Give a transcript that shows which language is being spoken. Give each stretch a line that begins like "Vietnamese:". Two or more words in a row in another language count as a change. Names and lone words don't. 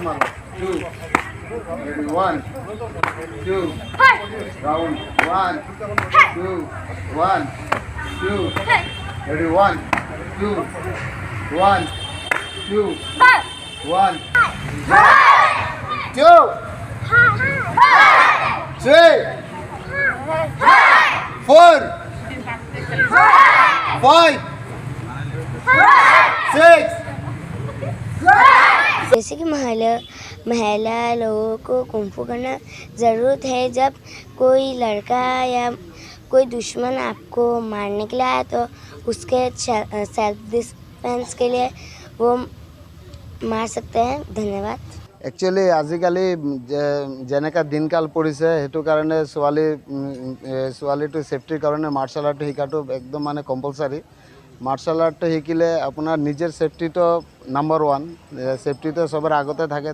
English: मारो two ready one two round one two one two ready one two one two one two three four five six
Hindi: जैसे कि महिला लोगों को कुंफू करना ज़रूरत है। जब कोई लड़का या कोई दुश्मन आपको मारने के लिए आया तो उसके
English: self defense
Hindi: के लिए वो मार सकते हैं। धन्यवाद।
Assamese: একচুৱেলি আজিকালি যেনেকৈ দিনকাল পৰিছে সেইটো কাৰণে ছোৱালীটো ছেফটিৰ কাৰণে
English: martial art
Assamese: শিকাটো একদম মানে কম্পালচাৰী।
English: martial art
Assamese: শিকিলে আপোনাৰ নিজৰ ছেফটিটো
English: number one,
Assamese: ছেফটিটো চবৰে আগতে থাকে।